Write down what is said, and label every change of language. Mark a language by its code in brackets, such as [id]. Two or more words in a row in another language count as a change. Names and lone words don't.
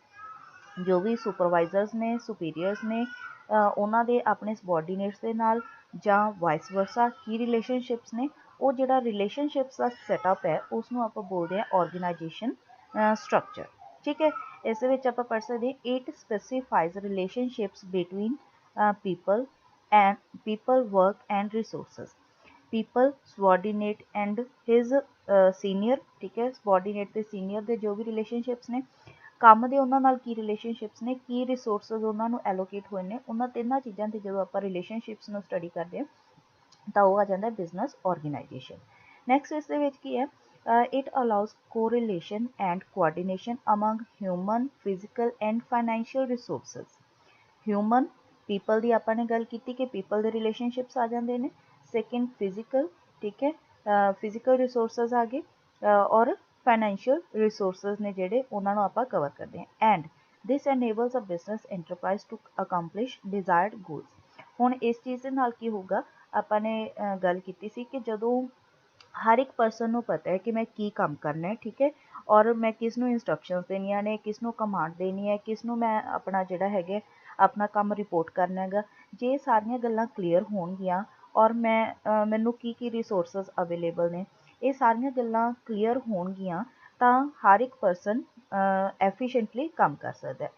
[pa] ਜੋ ਵੀ ਸੁਪਰਵਾਈਜ਼ਰਸ ਨੇ, ਸੁਪੀਰੀਅਰਸ ਨੇ, ਉਹਨਾਂ ਦੇ ਆਪਣੇ ਸਬੋਰਡੀਨੇਟਸ ਦੇ ਨਾਲ ਜਾਂ [en] vice versa [pa] ਕੀ ਰਿਲੇਸ਼ਨਸ਼ਿਪਸ ਨੇ, ਉਹ ਜਿਹੜਾ ਰਿਲੇਸ਼ਨਸ਼ਿਪਸ ਦਾ ਸੈਟਅਪ ਹੈ ਉਸ ਨੂੰ ਆਪਾਂ ਬੋਲਦੇ ਹਾਂ [en] organisation structure, [pa] ਠੀਕ ਹੈ। ਇਸ ਦੇ ਵਿੱਚ ਆਪਾਂ ਪੜ੍ਹ ਸਕਦੇ ਹਾਂ [en] It specifies relationships between people, work and resources. people, subordinate and his senior, [pa] ਠੀਕ ਹੈ। subordinate ਤੇ senior ਦੇ ਜੋ ਵੀ ਰਿਲੇਸ਼ਨਸ਼ਿਪਸ ਨੇ, ਕੰਮ ਦੇ ਉਹਨਾਂ ਨਾਲ ਕੀ ਰਿਲੇਸ਼ਨਸ਼ਿਪਸ ਨੇ, ਕੀ ਰਿਸੋਰਸਿਸ ਉਹਨਾਂ ਨੂੰ ਐਲੋਕੇਟ ਹੋਏ ਨੇ, ਉਹਨਾਂ ਤਿੰਨਾਂ ਚੀਜ਼ਾਂ ਤੇ ਜਦੋਂ ਆਪਾਂ ਰਿਲੇਸ਼ਨਸ਼ਿਪਸ ਨੂੰ ਸਟੱਡੀ ਕਰਦੇ ਹਾਂ ਤਾਂ ਉਹ ਆ ਜਾਂਦਾ [en] business organisation. [pa] ਨੈਕਸਟ ਇਸ ਦੇ ਵਿੱਚ ਕੀ ਹੈ? [en] It allows correlation and coordination among human, physical and financial resources. [pa] ਹਿਊਮਨ ਪੀਪਲ ਦੀ ਆਪਾਂ ਨੇ ਗੱਲ ਕੀਤੀ ਕਿ ਪੀਪਲ ਦੇ ਰਿਲੇਸ਼ਨਸ਼ਿਪਸ ਆ ਜਾਂਦੇ ਨੇ। ਸੈਕਿੰਡ ਫਿਜ਼ੀਕਲ, ਠੀਕ ਹੈ, [en] physical resources [pa] ਆ ਗਏ, ਔਰ [en] financial resources [pa] ਨੇ ਜਿਹੜੇ ਉਹਨਾਂ ਨੂੰ ਆਪਾਂ ਕਵਰ ਕਰਦੇ ਹਾਂ। [en] And this enables a business enterprise to accomplish desired goals। [pa] ਹੁਣ ਇਸ ਚੀਜ਼ ਦੇ ਨਾਲ ਕੀ ਹੋਊਗਾ? ਆਪਾਂ ਨੇ ਗੱਲ ਕੀਤੀ ਸੀ ਕਿ ਜਦੋਂ ਹਰ ਇੱਕ ਪਰਸਨ ਨੂੰ ਪਤਾ ਹੈ ਕਿ ਮੈਂ ਕੀ ਕੰਮ ਕਰਨਾ ਹੈ, ਠੀਕ ਹੈ, ਔਰ ਮੈਂ ਕਿਸ ਨੂੰ ਇੰਸਟਰਕਸ਼ਨਸ ਦੇਣੀਆਂ ਨੇ, ਕਿਸ ਨੂੰ ਕਮਾਂਡ ਦੇਣੀ ਹੈ, ਕਿਸ ਨੂੰ ਮੈਂ ਆਪਣਾ ਜਿਹੜਾ ਹੈਗਾ ਆਪਣਾ ਕੰਮ ਰਿਪੋਰਟ ਕਰਨਾ ਹੈਗਾ। ਜੇ ਸਾਰੀਆਂ ਗੱਲਾਂ ਕਲੀਅਰ ਹੋਣਗੀਆਂ ਔਰ ਮੈਨੂੰ ਕੀ ਕੀ [en] resources available [pa] ਨੇ, ਇਹ ਸਾਰੀਆਂ ਗੱਲਾਂ ਕਲੀਅਰ ਹੋਣਗੀਆਂ ਤਾਂ ਹਰ ਇੱਕ ਪਰਸਨ ਐਫੀਸ਼ੀਐਂਟਲੀ ਕੰਮ ਕਰ ਸਕਦਾ ਹੈ।